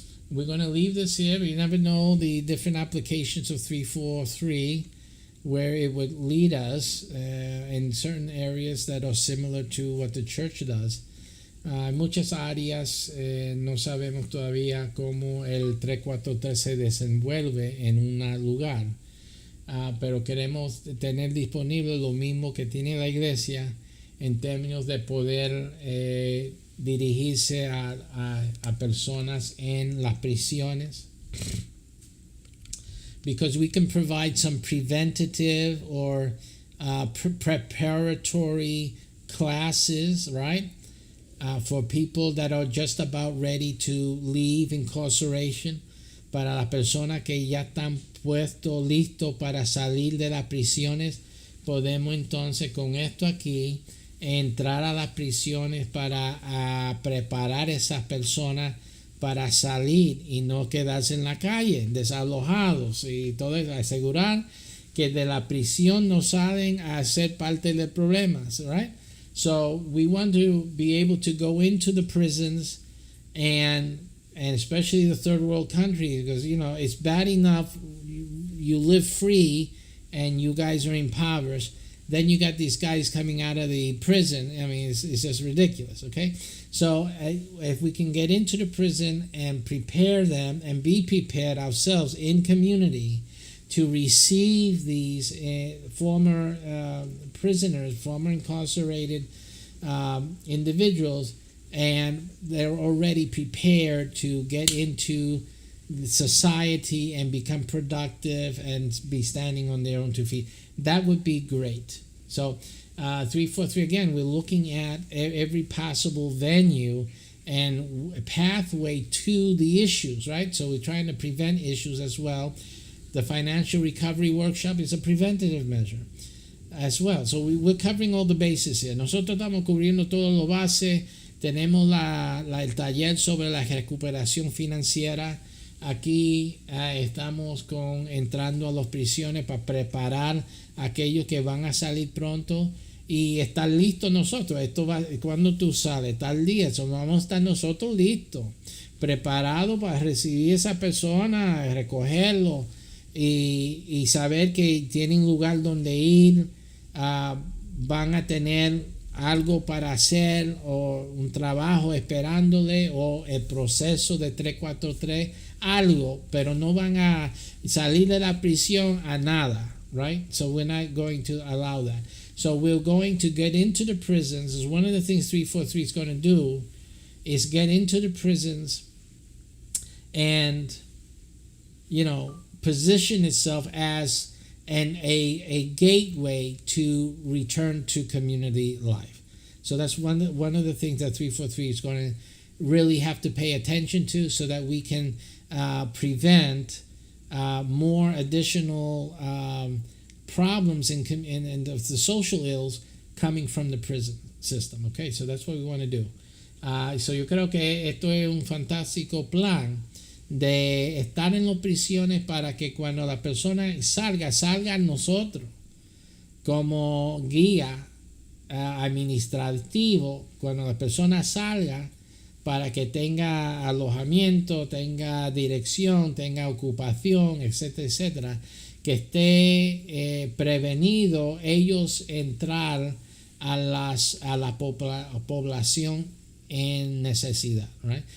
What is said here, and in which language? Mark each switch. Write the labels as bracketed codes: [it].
[en] We're going to leave this here. You never know the different applications of 343, where it would lead us in certain areas that are similar to what the church does. [es] En muchas áreas no sabemos todavía cómo el 343 se desenvuelve en un lugar, pero queremos tener disponible lo mismo que tiene la iglesia en términos de poder dirigirse a personas en las prisiones, [en] because we can provide some preventative or preparatory classes, right? For people that are just about ready to leave incarceration, [es] para las personas que ya están puestos, listos para salir de las prisiones. Podemos entonces con esto aquí entrar a las prisiones para preparar a esas personas para salir y no quedarse en la calle, desalojados, y todo eso, asegurar que de la prisión no salen a ser parte de problemas, right? [en] So we want to be able to go into the prisons and especially the third world countries, because it's bad enough you live free and you guys are impoverished. Then you got these guys coming out of the prison. I mean, it's just ridiculous, okay? So if we can get into the prison and prepare them and be prepared ourselves in community to receive these former prisoners, former incarcerated individuals, and they're already prepared to get into society and become productive and be standing on their own two feet. That would be great. So 343, again, we're looking at every possible venue and pathway to the issues, right? So we're trying to prevent issues as well. The financial recovery workshop is a preventative measure as well. So we're covering all the bases here. [es] Nosotros estamos cubriendo todo lo base. Tenemos el taller sobre la recuperación financiera. Aquí estamos entrando a las prisiones para preparar a aquellos que van a salir pronto y estar listos nosotros. Cuando tú sales, tal día, vamos a estar nosotros listos, preparados para recibir a esa persona, recogerlo y saber que tienen lugar donde ir, van a tener algo para hacer o un trabajo esperándole o el proceso de 343, algo, pero no van a salir de la prisión a nada, right? [en] So we're not going to allow that. So we're going to get into the prisons. Is one of the things 343 is going to do is get into the prisons and, position itself as a gateway to return to community life. So that's one of the things that 343 is going to really have to pay attention to, so that we can prevent more additional problems in the social ills coming from the prison system. Okay, so that's what we want to do. [es] So yo creo que esto es un fantástico plan de estar en las prisiones para que cuando la persona salga nosotros como guía administrativo, cuando la persona salga, para que tenga alojamiento, tenga dirección, tenga ocupación, etcétera, etcétera, que esté prevenido ellos entrar a la población en necesidad, right?